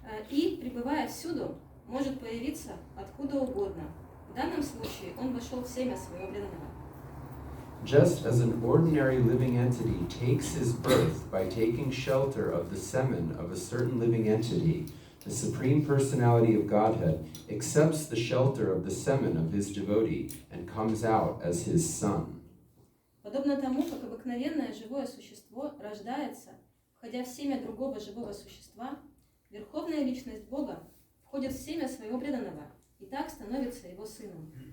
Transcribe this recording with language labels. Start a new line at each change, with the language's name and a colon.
Russian: И, пребывая всюду, может появиться откуда угодно. В данном случае он вошел в семя своего преданного.
English: Just as an ordinary living entity takes his birth by taking shelter of the semen of a certain living entity, the Supreme Personality of Godhead accepts the shelter of the semen of his devotee and comes out as his son.
Russian: Подобно тому, как обыкновенное живое существо рождается, входя в семя другого живого существа, Верховная Личность Бога входит в семя своего преданного и так становится его сыном.